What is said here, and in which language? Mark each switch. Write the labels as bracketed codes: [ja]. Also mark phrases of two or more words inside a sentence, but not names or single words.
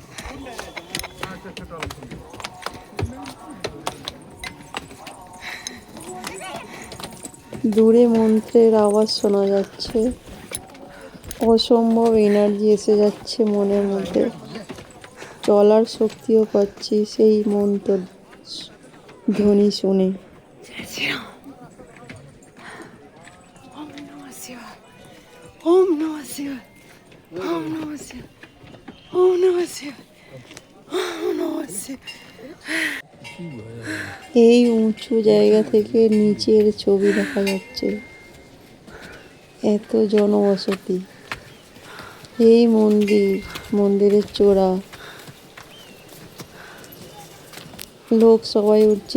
[bn] দূরে মন্ত্রের আওয়াজ শোনা যাচ্ছে, অসম্ভব এনার্জি এসে যাচ্ছে মনের মধ্যে, চলার শক্তিও পাচ্ছি সেই মন্ত্র ধ্বনি শুনে। [sa] ওম নমঃ শিবায়, ওম নমঃ শিবায়, ওম নমঃ শিবায়, ওম নমঃ শিবায়। [bn] এই উঁচু জায়গা থেকে নিচের ছবি দেখা যাচ্ছে, এত জনবসতি। এই মন্দিরের চূড়া, লোক সবাই উঠছে।